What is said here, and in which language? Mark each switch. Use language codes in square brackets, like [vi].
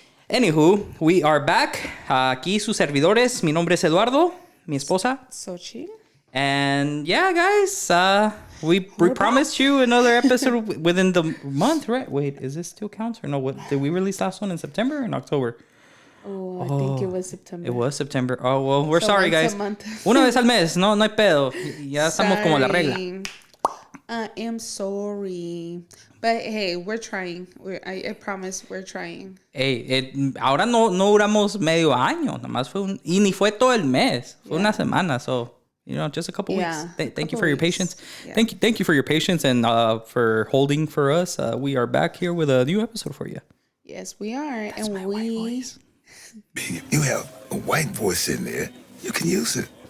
[en] Anywho, we are back. [es] Aquí sus servidores. Mi nombre es Eduardo. Mi esposa. Xochitl. [en] And yeah, guys, we promised you another episode within the month, right? Wait, is this still counts or no? What did we release last one in September or in October? Oh, I think it was September. It was September. Oh, well, we're so sorry, guys. [es] Una vez al mes, no hay pedo. Ya estamos como la regla. [en] I am sorry. But hey, we're trying. I promise we're trying. [es] Hey, ahora no duramos medio año. Nomás fue y ni fue todo el mes. Fue una semana. [en] So, you know, just a couple weeks. Thank you for your patience. Yeah. Thank you for your patience and for holding for us. We are back here with a new episode for you. Yes, we are. That's and my white voice. You have a white voice in there. You can use it.